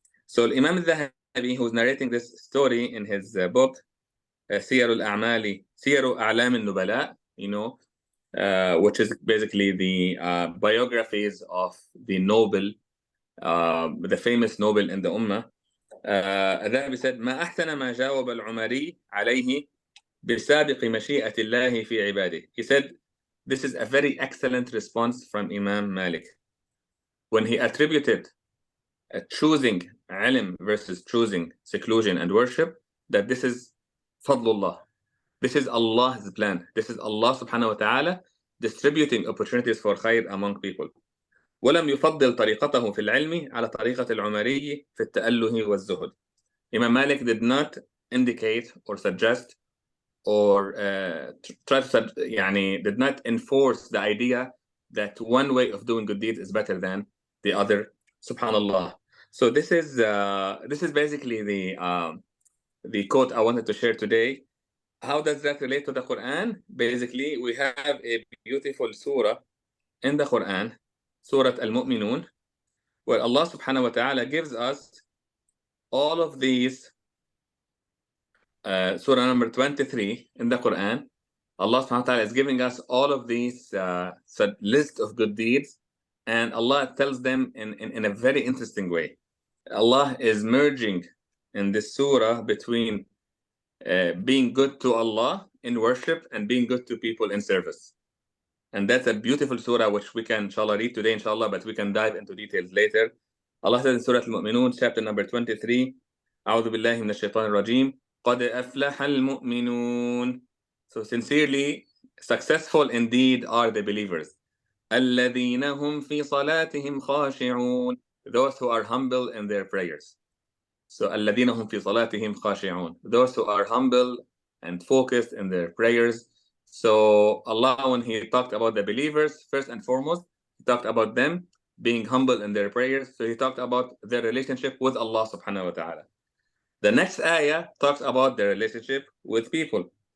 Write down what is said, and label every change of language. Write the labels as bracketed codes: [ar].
[en] So Imam al-Dhahabi, who's narrating this story in his book سير أعلام النبلاء, which is basically the biographies of the noble, the famous noble in the Ummah. [ar] الذهبي [en] said [ar] ما أحسن ما جاوب العمري عليه بسابق مشيئة الله في عباده. [en] He said, this is a very excellent response from Imam Malik when he attributed choosing ilm versus choosing seclusion and worship, that this is fadlullah. This is Allah's plan. This is Allah subhanahu wa ta'ala distributing opportunities for khair among people. [ar] ولم يفضل طريقته في العلم على طريقة العمري في التأله والزهد. [en] Imam Malik did not indicate or suggest or did not enforce the idea that one way of doing good deeds is better than the other. Subhanallah. So this is basically the quote I wanted to share today. How does that relate to the Quran? Basically, we have a beautiful surah in the Quran, Surah Al-Mu'minun, where Allah subhanahu wa ta'ala gives us all of these, surah number 23 in the Quran. Allah subhanahu wa ta'ala is giving us all of these list of good deeds, and Allah tells them in a very interesting way. Allah is merging in this surah between being good to Allah in worship and being good to people in service. And that's a beautiful surah which we can inshallah read today inshallah, but we can dive into details later. Allah says in Surah Al-Mu'minun, chapter number 23, [ar] أعوذ بالله من الشيطان الرجيم قد أفلح المؤمنون. [en] So sincerely, successful indeed are the believers. [ar] الذين هم في صلاتهم خاشعون. [en] Those who are humble in their prayers. [ar] So الذين هم في صلاتهم خاشعون. [en] Those who are humble and focused in their prayers. So Allah, when He talked about the believers, first and foremost, He talked about them being humble in their prayers. So He talked about their relationship with Allah subhanahu wa ta'ala. The next ayah talks about their relationship with people.